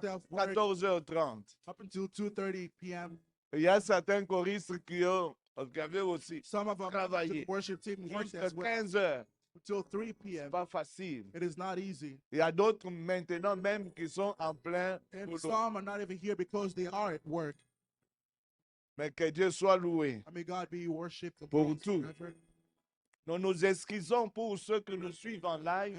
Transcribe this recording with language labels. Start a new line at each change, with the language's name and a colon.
English: Myself worked
French: 14h30.
English: up until 2:30 p.m.
French: Il y a certains choristes qui avaient aussi
English: Some of our
French: travaillé
English: worship team worked
French: jusqu'à
English: as well
French: 15h.
English: until 3
French: C'est
English: p.m.
French: pas facile.
English: It is not easy.
French: Il y a d'autres maintenant même qui sont en plein
English: And
French: boulot.
English: some are not even here because they are at work.
French: Mais que Dieu soit loué.
English: I may God be worshipped and
French: Pour
English: praised
French: tout.
English: forever.
French: Nous nous excusons pour ceux qui nous suivent en live.